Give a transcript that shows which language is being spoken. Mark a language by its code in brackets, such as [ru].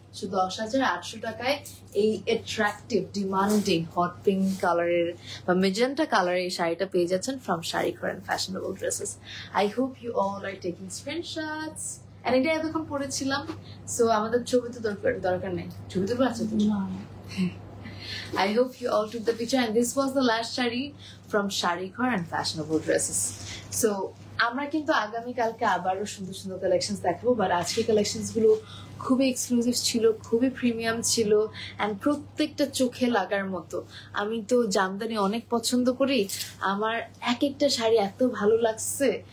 [bn] So 10,800 টাকায় এই attractive demanding hot pink কালারের বা মেজেন্টা কালারের এই শাড়িটা পেয়ে যাচ্ছেন ফ্রম শাড়ি ঘর and fashionable dresses. [en] I hope you all are taking screenshots. And [bn] এটা এতক্ষণ পড়েছিলাম, [en] so [bn] আমাদের ছবি তো দরকার নেই। ছবি তুলবো? [en] আচ্ছা, I hope you all took the picture, and this was the last shari from Shari Ghor and Fashionable Dresses. [bn] So আমরা কিন্তু আগামী কালকে আবারও সুন্দর সুন্দর কালেকশনস দেখাবো, বাট আজকের কালেকশনস গুলো খুবই এক্সক্লুসিভ ছিল, খুবই প্রিমিয়াম ছিল, অ্যান্ড প্রত্যেকটা চোখে লাগার মতো। আমি তো জামদানি অনেক পছন্দ করি, আমার এক একটা শাড়ি এত ভালো লাগছে।